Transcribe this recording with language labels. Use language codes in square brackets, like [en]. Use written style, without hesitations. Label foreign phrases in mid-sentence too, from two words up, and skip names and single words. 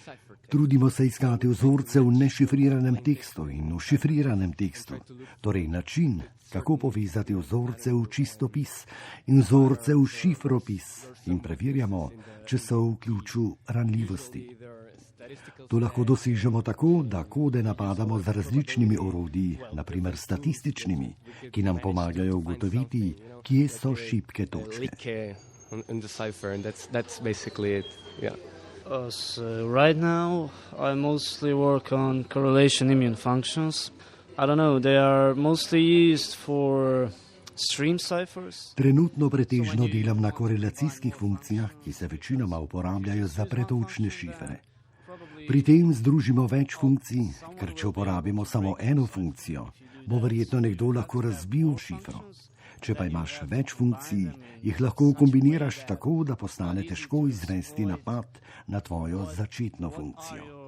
[sl] Trudimo se iskati vzorce v nešifriranem tekstu in v šifriranem tekstu, torej način, kako povezati vzorce v čistopis in vzorce v šifropis in preverjamo, če so v ključu ranljivosti. To lahko dosežemo tako, da kode napadamo z različnimi orodji, naprimer statističnimi, ki nam pomagajo ugotoviti, kje so šibke točke. [en] Right now, I mostly work on correlation immune functions. I don't know, they are mostly used for stream ciphers. [sl] Trenutno pretežno delam na korelacijskih funkcijah, ki se večinoma uporabljajo za pretočne šifre. Pri tem združimo več funkcij, ker če uporabimo samo eno funkcijo, bo verjetno nekdo lahko razbil šifro. Če pa imaš več funkcij, jih lahko kombiniraš tako, da postane težko izvesti napad na tvojo začetno funkcijo.